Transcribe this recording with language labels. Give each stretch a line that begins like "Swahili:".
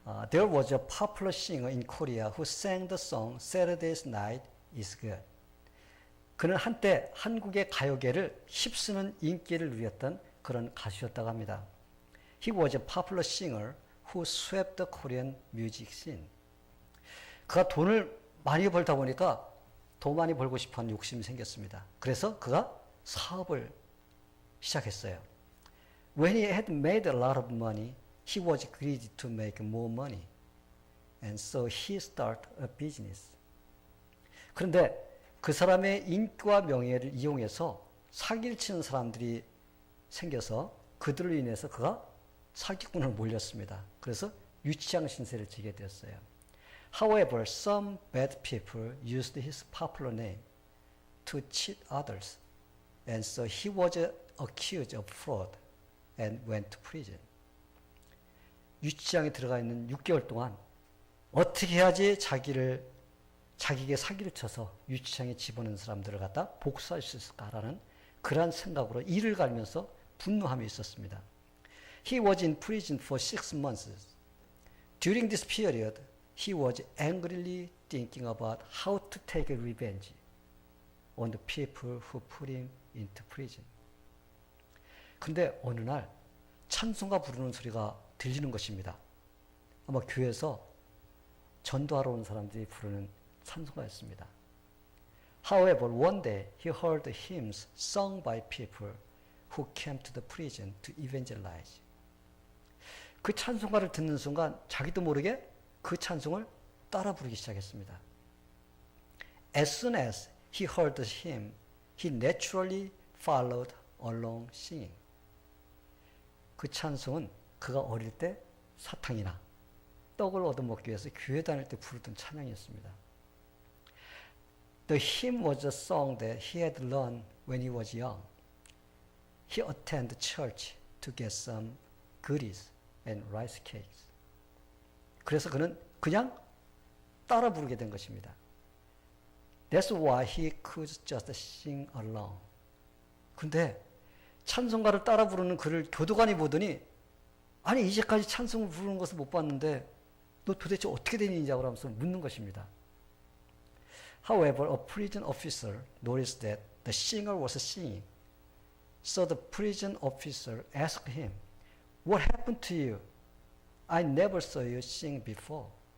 English: There was a popular singer in Korea who sang the song Saturday's Night is Good.
Korean: 그는 한때 한국의 가요계를 휩쓰는 인기를 누렸던 그런 가수였다고 합니다.
English: He was a popular singer who swept the Korean music scene.
Korean: 그가 돈을 많이 벌다 보니까 더 많이 벌고 싶어하는 욕심이 생겼습니다. 그래서 그가 사업을 시작했어요.
English: When he had made a lot of money, he was greedy to make more money. And so he started a business.
Korean: 그런데 그 사람의 인기와 명예를 이용해서 사기를 치는 사람들이 생겨서 그들로 인해서 그가 사기꾼을 몰렸습니다. 그래서 유치장 신세를 지게 되었어요.
English: However, some bad people used his popular name to cheat others. And so he was accused of fraud and went to prison.
Korean: 유치장에 들어가 있는 6개월 동안 어떻게 해야지 자기에게 사기를 쳐서 유치장에 집어넣은 사람들을 갖다 복수할 수 있을까라는 그러한 생각으로 이를 갈면서 분노함이 있었습니다.
English: He was in prison for 6 months. During this period, he was angrily thinking about how to take revenge on the people who put him into prison.
Korean: 근데 어느 날 찬송가 부르는 소리가 들리는 것입니다. 아마 교회에서 전도하러 온 사람들이 부르는 찬송가였습니다.
English: However, one day he heard hymns sung by people who came to the prison to evangelize.
Korean: 그 찬송가를 듣는 순간 자기도 모르게 그 찬송을 따라 부르기 시작했습니다.
English: As soon as he heard the hymn, he naturally followed along singing.
Korean: 그 찬송은 그가 어릴 때 사탕이나 떡을 얻어먹기 위해서 교회 다닐 때 부르던 찬양이었습니다.
English: The hymn was a song that he had learned when he was young. He attended church to get some goodies and rice cakes.
Korean: 그래서 그는 그냥 따라 부르게 된 것입니다.
English: That's why he could just sing along.
Korean: 근데 찬송가를 따라 부르는 그를 교도관이 보더니 아니 이제까지 찬송을 부르는 것을 못 봤는데 너 도대체 어떻게 된 인자고 하면서 묻는 것입니다.
English: However, a prison officer noticed that the singer was singing. So the prison officer asked him, What happened to you? I never saw you sing before.